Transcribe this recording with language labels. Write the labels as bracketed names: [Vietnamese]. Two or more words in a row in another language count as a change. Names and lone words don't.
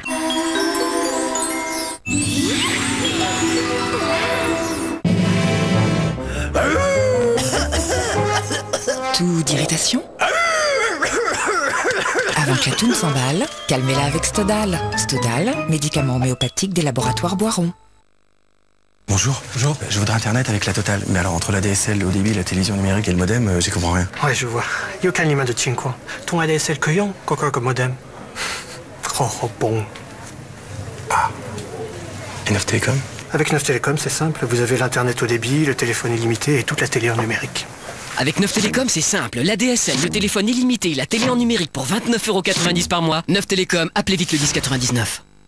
[French] Tout d'irritation? Avant que la toune s'emballe, calmez-la avec Stodal. Stodal, médicament homéopathique des laboratoires Boiron. Bonjour, je voudrais Internet avec la totale. Mais alors, entre la DSL, le haut débit, la télévision numérique et le modem, j'y comprends rien. Ouais, je vois. [Chinese] 要看你们的情况。 [French] ton ADSL [Chinese] 可以用，嗰個modem。好 bon. [French] Ah. Et Neuf Télécom? Avec Neuf Télécom, c'est simple. Vous avez l'Internet haut débit, le téléphone illimité et toute la télé en numérique. Avec Neuf Télécom, c'est simple. La DSL, le téléphone illimité, la télé en numérique pour 29,90 € par mois. Neuf Télécom, appelez vite le 1099.